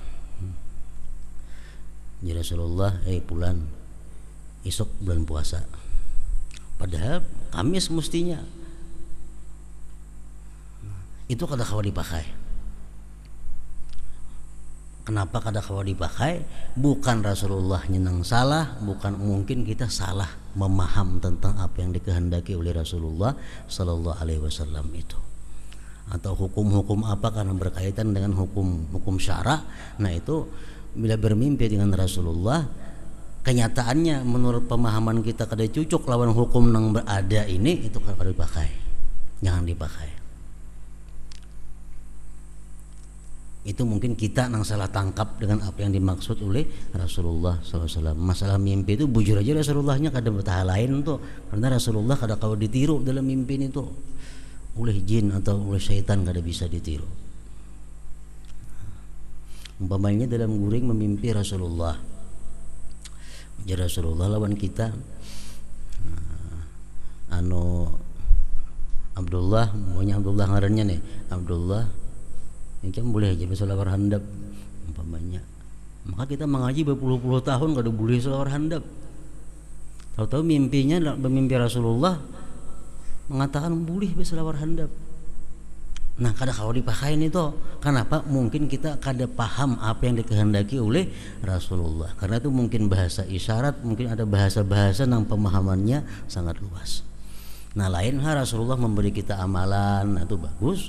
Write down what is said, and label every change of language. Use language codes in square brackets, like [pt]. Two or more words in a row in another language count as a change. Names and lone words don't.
[ar] يا رسول الله, [bjn] Fulan, esok bulan puasa. Padahal Kamis mestinya. Itu kada kawa dipakai. Kenapa kada kawa dipakai? Bukan Rasulullah nyenang salah, bukan, mungkin kita salah memaham tentang apa yang dikehendaki oleh Rasulullah [ar] صلى الله عليه وسلم [bjn] itu. Atau hukum-hukum apa karena berkaitan dengan hukum syara. Nah, itu bila bermimpi dengan Rasulullah, kenyataannya menurut pemahaman kita kada cocok lawan hukum yang berada ini, itu kada dipakai. Jangan dipakai. Itu mungkin kita nang salah tangkap dengan apa yang dimaksud oleh Rasulullah SAW. Masalah mimpi itu bujur aja Rasulullahnya kada bertahan lain tuh, karena Rasulullah kada kau ditiru dalam mimpi itu oleh jin atau oleh syaitan, kada bisa ditiru. Umpamanya dalam guring memimpi Rasulullah, jadi Rasulullah lawan kita, Abdullah, maunya Abdullah ngarannya nih, Abdullah yang boleh aja bisa lawar handap umpamanya. Maka kita mengaji berpuluh-puluh tahun kada boleh selawar handap. Tahu-tahu mimpinya bermimpi Rasulullah mengatakan boleh bisa lawar handap. Nah, kada kalau dipakain itu. Kenapa? Mungkin kita kada paham apa yang dikehendaki oleh Rasulullah. Karena itu mungkin bahasa isyarat, mungkin ada bahasa-bahasa yang pemahamannya sangat luas. Nah, lain hal Rasulullah memberi kita amalan, itu bagus.